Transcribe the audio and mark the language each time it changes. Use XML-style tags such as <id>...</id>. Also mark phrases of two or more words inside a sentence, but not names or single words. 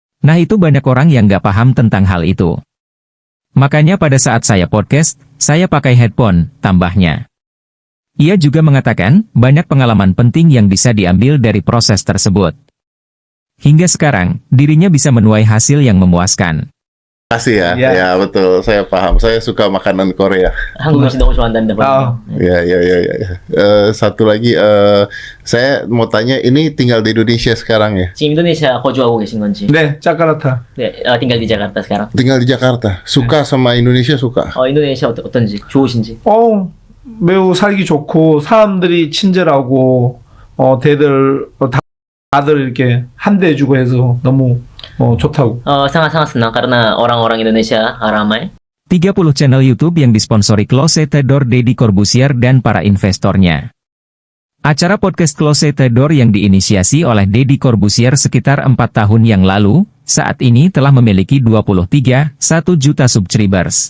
<id>Nah itu banyak orang yang nggak paham tentang hal itu. Makanya pada saat saya podcast, saya pakai headphone, tambahnya. Ia juga mengatakan, banyak pengalaman penting yang bisa diambil dari proses tersebut. Hingga sekarang, dirinya bisa menuai hasil yang memuaskan. Kasih ya, Ya. ya betul, saya paham. Saya suka makanan Korea.</id> <ko>한국 음식 너무 좋아한다는데 아,</ko> <id>Ya. Satu lagi, saya mau tanya, ini tinggal di Indonesia sekarang ya?</id> <ko>지금 인도네시아 거주하고 계신 건지? 네, 자카르타. 네,</ko> <id>tinggal di Jakarta sekarang. Tinggal di Jakarta. Suka sama Indonesia, suka?</id> <ko>인도네시아 어떤지 좋으신지? 매우 살기 좋고 사람들이 친절하고 대들 다들 이렇게 환대해주고 해서 너무 좋다고.</ko> <id>sangat-sangat senang karena orang-orang Indonesia ramai. 30 channel YouTube yang disponsori Closet the Door Deddy Corbuzier dan para investornya. Acara podcast Closet the Door yang diinisiasi oleh Deddy Corbuzier sekitar 4 tahun yang lalu, saat ini telah memiliki 23,1 juta subscribers.</id>